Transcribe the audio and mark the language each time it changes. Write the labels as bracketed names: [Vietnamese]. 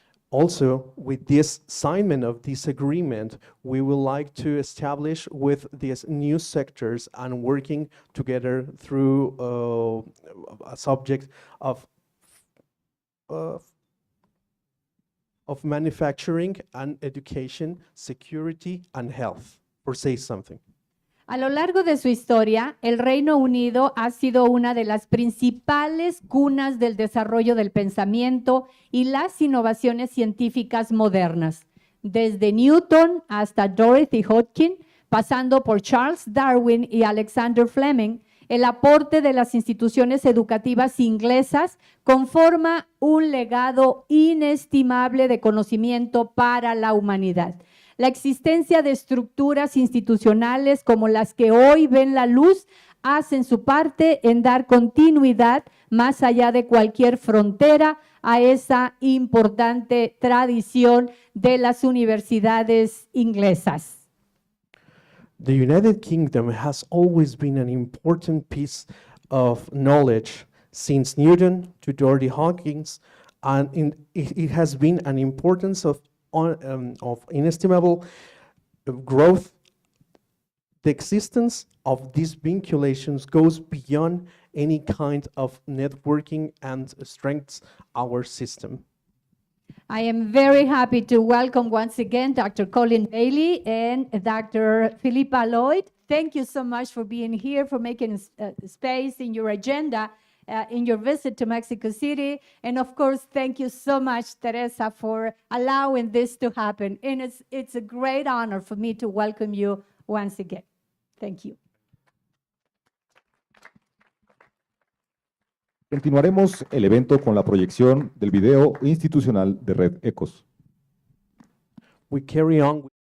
[English] Also, with this assignment of this agreement, we would like to establish with these new sectors and working together through a subject of manufacturing and education, security and health, for say something. [Spanish] A lo largo de su historia, el Reino Unido ha sido una de las principales cunas del desarrollo del pensamiento y las innovaciones científicas modernas, desde Newton hasta Dorothy Hodgkin, pasando por Charles Darwin y Alexander Fleming. El aporte de las instituciones educativas inglesas conforma un legado inestimable de conocimiento para la humanidad. La existencia de estructuras institucionales como las que hoy ven la luz hacen su parte en dar continuidad más allá de cualquier frontera a esa importante tradición de las universidades inglesas. [English] The United Kingdom has always been an important piece of knowledge since Newton to Dorothy Hawkins, and it has been an importance of inestimable growth. The existence of these vinculations goes beyond any kind of networking and strengthens our system. I am very happy to welcome once again Dr. Colin Bailey and Dr. Philippa Lloyd. Thank you so much for being here, for making space in your agenda in your visit to Mexico City. And of course, thank you so much, Teresa, for allowing this to happen. And it's a great honor for me to welcome you once again. Thank you. [Spanish] Continuaremos el evento con la proyección del video institucional de Red ECOS. [English] We carry on.